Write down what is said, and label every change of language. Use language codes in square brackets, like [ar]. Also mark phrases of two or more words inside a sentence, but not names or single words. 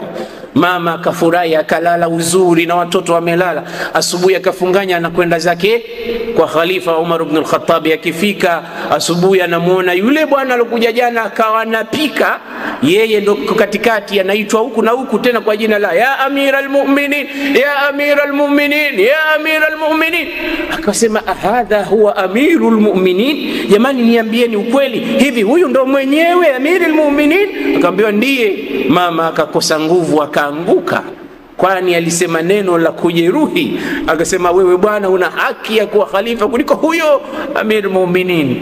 [sw] Mama akafurahi, akalala uzuri na watoto wamelala. Asubuhi akafunganya, anakwenda zake kwa Khalifa Umar ibn al-Khattab. Akifika asubuhi anamuona yule bwana alokuja jana akawa anapika, yeye ndo katikati, anaitwa huku na huku tena kwa jina la [ar] ya Amiral Mu'minin, ya Amiral Mu'minin, ya Amiral Mu'minin. [sw] Akasema [ar] hadha huwa Amirul Mu'minin? [sw] Jamani niambieni ukweli, hivi huyu ndo mwenyewe [ar] Amirul Mu'minin? [sw] Akamwambia ndiye. Mama akakosa nguvu, akaanguka, kwani alisema neno la kujeruhi. Akasema wewe bwana una haki ya kuwa khalifa kuliko huyo [ar] Amirul Mu'minin.